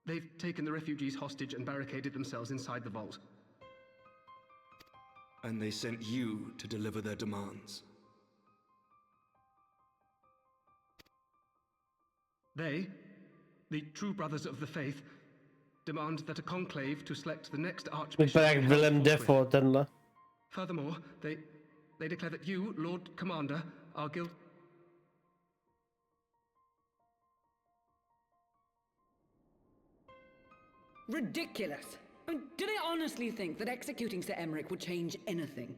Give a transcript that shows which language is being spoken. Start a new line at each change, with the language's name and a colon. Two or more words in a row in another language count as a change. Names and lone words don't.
English: They've taken the refugees hostage and barricaded themselves inside the vault. And they sent you to deliver their demands. They, the true brothers of the faith, demand that a conclave to select the next archbishop.
Czech: Vypadá jak Willem Dafoe, tenhle.
English: Furthermore, they declare that you, Lord Commander, are guilty. Ridiculous! I mean, do they honestly think that executing Sir Emmerich would change anything?